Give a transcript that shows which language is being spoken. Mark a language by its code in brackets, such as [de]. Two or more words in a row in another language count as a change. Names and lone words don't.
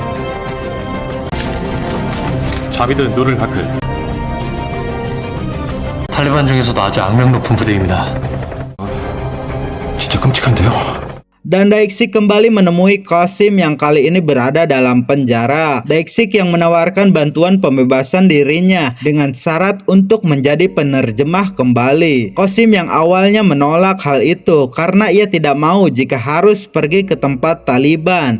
[ko] 자비드 누를 하크 탈리반 중에서도 아주 악명 높은 부대입니다. 진짜 끔찍한데요. [id] Dan Daeksik kembali menemui Qasim yang kali ini berada dalam penjara. Daeksik yang menawarkan bantuan pembebasan dirinya dengan syarat untuk menjadi penerjemah kembali. Qasim yang awalnya menolak hal itu karena ia tidak mau jika harus pergi ke tempat Taliban.